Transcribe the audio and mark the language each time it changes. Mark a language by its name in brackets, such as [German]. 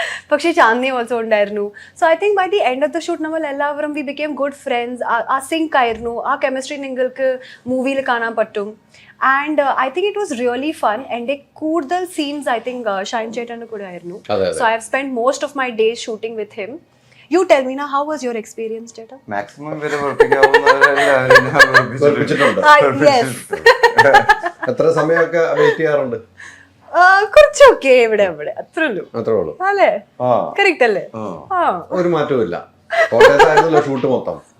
[Malayalam] പക്ഷേ ചാന്ദി ഓൾസോ ഉണ്ടായിരുന്നു. [English] so I think by the end of the shoot [Malayalam] നമ്മൾ എല്ലാവരും [English] We became good friends. [Malayalam] ആ സിങ്ക് ആയിരുന്നു, ആ കെമിസ്ട്രി നിങ്ങൾക്ക് മൂവിയിൽ കാണാൻ പറ്റും. [English] And I think it was really fun. [Malayalam] എൻ്റെ കൂടുതൽ സീൻസ് ഐ തിങ്ക് ഷൈൻ ചേട്ടൻ്റെ കൂടെ ആയിരുന്നു. [English] So I have spend most of my days shooting with him. You tell me now, how was your experience, Teta? [Malayalam] Maximum വരെ വെറുപ്പിക്കാവുന്നവരെല്ലാവരും ഞാൻ വെറുപ്പിച്ചിട്ടുണ്ട്. [English] Yes. [Malayalam] എത്ര സമയമൊക്കെ wait ചെയ്യാറുണ്ട്? കുറച്ചൊക്കെ ഇവിടെ അത്രേ ഉള്ളൂ അല്ലേ? കറക്റ്റ് അല്ലേ? ഒരു മാറ്റവും ഇല്ല. കോട്ടയത്തായിരുന്നല്ലോ ഷൂട്ട് മൊത്തം.